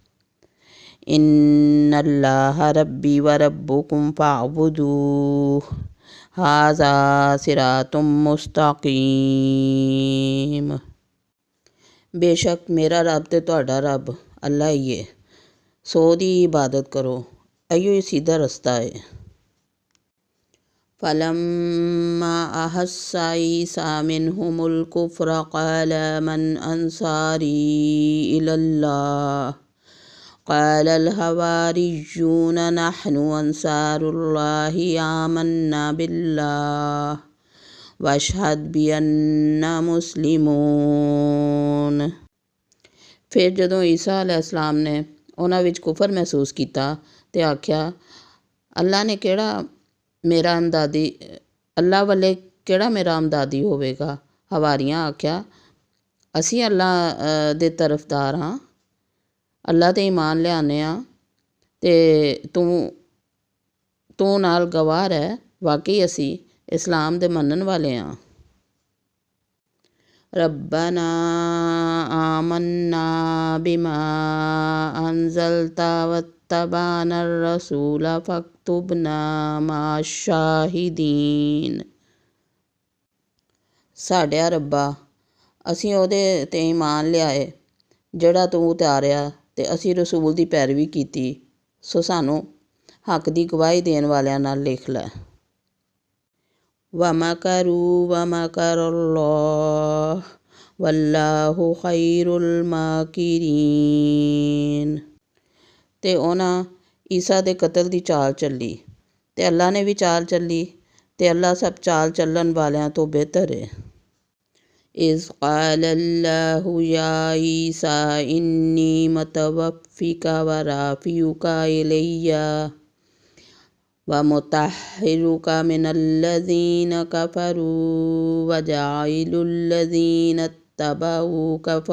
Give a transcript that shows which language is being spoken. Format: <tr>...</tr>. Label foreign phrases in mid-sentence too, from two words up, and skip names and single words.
<ar>إن الله ربي وربكم فاعبدوه هذا صراط مستقيم.</ar> <pa>ਬੇਸ਼ੱਕ ਮੇਰਾ ਰੱਬ ਤੇ ਤੁਹਾਡਾ ਰੱਬ ਅੱਲਾ ਹੀ ਹੈ, ਸੋ ਉਹਦੀ ਇਬਾਦਤ ਕਰੋ, ਇਹੋ ਹੀ ਸਿੱਧਾ ਰਸਤਾ ਹੈ।</pa> <ar>فَلَمَّا أَحَسَّ عِيسَىٰ مِنْهُمُ الْكُفْرَ قَالَ مَنْ أَنصَارِي إِلَى اللَّهِ قَالَ الْحَوَارِيُّونَ نَحْنُ أَنصَارُ اللَّهِ آمَنَّا بِاللَّهِ وَاشْهَدْ بِأَنَّا مُسْلِمُونَ۔</ar> <pa>ਫਿਰ ਜਦੋਂ ਈਸਾ ਅਲੈਹਿਸਲਾਮ ਨੇ ਉਹਨਾਂ ਵਿੱਚ ਕੁਫਰ ਮਹਿਸੂਸ ਕੀਤਾ ਤੇ ਆਖਿਆ, ਅੱਲਾ ਵੱਲੇ ਕਿਹੜਾ ਮੇਰਾ ਅਮਦਾਦੀ ਹੋਵੇਗਾ। ਹਵਾਰੀਆਂ ਆਖਿਆ, ਅਸੀਂ ਅੱਲਾ ਦੇ ਤਰਫਦਾਰ ਹਾਂ, ਅੱਲਾ 'ਤੇ ਈਮਾਨ ਲਿਆਉਂਦੇ ਹਾਂ ਅਤੇ ਤੂੰ ਨਾਲ ਗਵਾਹ ਰਹਿ, ਵਾਕਈ ਅਸੀਂ ਇਸਲਾਮ ਦੇ ਮੰਨਣ ਵਾਲੇ ਹਾਂ।</pa> <ar>ربنا آمنا بما أنزلت واتبعنا الرسول فاكتبنا مع الشاهدين۔</ar> <pa>ਸਾਡਿਆ ਰੱਬਾ, ਅਸੀਂ ਉਹਦੇ 'ਤੇ ਈਮਾਨ ਲਿਆਏ ਜਿਹੜਾ ਤੂੰ ਉਤਾਰਿਆ ਤੇ ਅਸੀਂ ਰਸੂਲ ਦੀ ਪੈਰਵੀ ਕੀਤੀ, ਸੋ ਸਾਨੂੰ ਹੱਕ ਦੀ ਗਵਾਹੀ ਦੇਣ ਵਾਲਿਆਂ ਨਾਲ ਲਿਖ ਲੈ।</pa> <ar>وَمَكَرُوا وَمَكَرَ اللَّهُ وَاللَّهُ خَيْرُ الْمَاكِرِينَ۔</ar> <pa>ਤੇ ਉਹਨਾਂ ਈਸਾ ਦੇ ਕਤਲ ਦੀ ਚਾਲ ਚੱਲੀ ਤੇ ਅੱਲਾ ਨੇ ਵੀ ਚਾਲ ਚੱਲੀ ਤੇ ਅੱਲਾ ਸਭ ਚਾਲ ਚੱਲਣ ਵਾਲਿਆਂ ਤੋਂ ਬਿਹਤਰ ਹੈ।</pa> <ar>إِذْ قَالَ اللَّهُ يَا عِيسَىٰ إِنِّي مُتَوَفِّيكَ وَرَافِعُكَ إِلَيَّ وَمُطَهِّرُكَ مِنَ الَّذِينَ كَفَرُوا وَجَاعِلُ الَّذِينَ اتَّبَعُوكَ</ar>